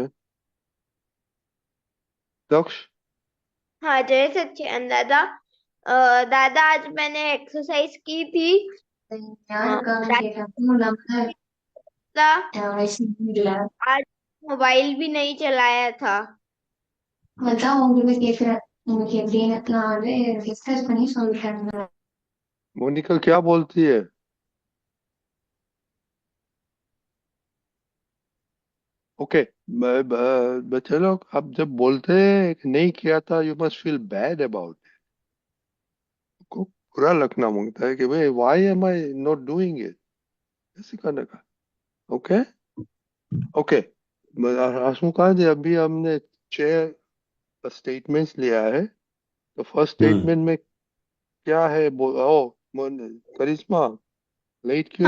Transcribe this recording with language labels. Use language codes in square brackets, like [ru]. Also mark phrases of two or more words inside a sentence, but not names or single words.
[hi] श्री राम। दक्ष। हाँ, जय सच्चिदानंद दादा। दादा, आज मैंने एक्सरसाइज की थी। दादा, आज मोबाइल भी नहीं चलाया था। [ta] அதான் உங்களுக்கு கேக்குறேன். உங்களுக்கு எப்படின்னு நான் வந்து டிஸ்கஸ் பண்ணி சொல்றேன். [hi] मोनिका क्या बोलती है? ओके। बच्चे लोग, आप जब बोलते हैं कि नहीं किया था, [en] you must feel bad about, [hi] को बुरा लगना मांगता है कि भाई [en] why am I not doing it, [hi] ऐसे करने का। ओके। ओके। हसमुखा जी, अभी हमने 6 स्टेटमेंट्स लिया है। तो फर्स्ट हम्म स्टेटमेंट में क्या है? करिश्मा, लेट क्यों